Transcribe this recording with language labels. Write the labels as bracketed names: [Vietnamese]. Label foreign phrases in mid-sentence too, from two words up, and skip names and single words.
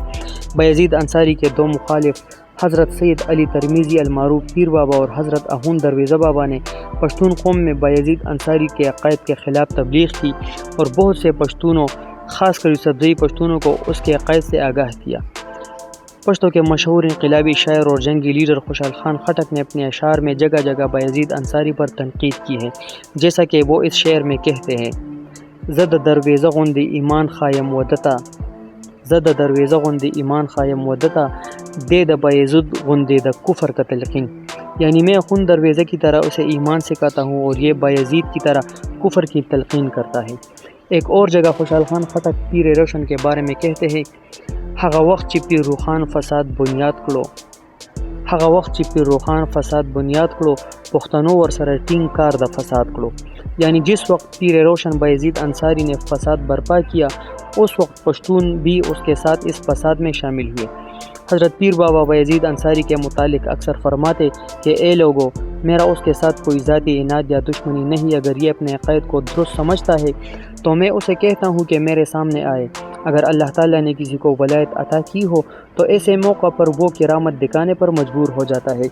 [Urdu] بایزید انصاری کے دو مخالف حضرت سید علی ترمیزی المعروف پیر بابا اور حضرت اخون درویزہ بابا نے پشتون قوم میں بایزید انصاری کے عقائد کے خلاف تبلیغ کی اور بہت سے پشتونوں، خاص کر یوسفزئی پشتونوں کو اس کے عقائد سے آگاہ کیا۔ پشتوں کے مشہور انقلابی شاعر اور جنگی لیڈر خوشحال خان خٹک نے اپنے اشعار میں جگہ جگہ بایزید انصاری پر تنقید کی ہے، جیسا کہ وہ اس شعر میں کہتے ہیں: [Pashto] زد درویزہ غندی ایمان خایم ودتا، زد درویزہ غندی ایمان خایم ودتا، دے دا بایزید غندے دا کفر کا تلقین، [Urdu] یعنی میں خون درویزہ کی طرح اسے ایمان سکھاتا ہوں اور یہ بایزید کی طرح کفر کی تلقین کرتا ہے۔ ایک اور جگہ خوشحال خان خٹک پیر روشن کے بارے میں کہتے ہیں: [Pashto] ہغه وخت چې پیر روخان فساد بنیاد کړو، هغه وخت چې پیر روخان فساد بنیاد کړو، پښتنو ورسره ټینګ کار د فساد کړو، [Urdu] یعنی جس وقت پیر روشن بایزید انصاری نے فساد برپا کیا اس وقت پشتون بھی اس کے ساتھ اس فساد میں شامل ہوئے۔ حضرت پیر بابا بایزید انصاری کے متعلق اکثر فرماتے کہ اے لوگو، میرا اس کے ساتھ کوئی ذاتی عناد یا دشمنی نہیں، اگر یہ اپنے عقائد کو درست سمجھتا ہے تو میں اسے کہتا ہوں کہ میرے سامنے آئے، اگر اللہ تعالیٰ نے کسی کو ولایت عطا کی ہو تو ایسے موقع پر وہ کرامت دکھانے پر مجبور ہو جاتا ہے۔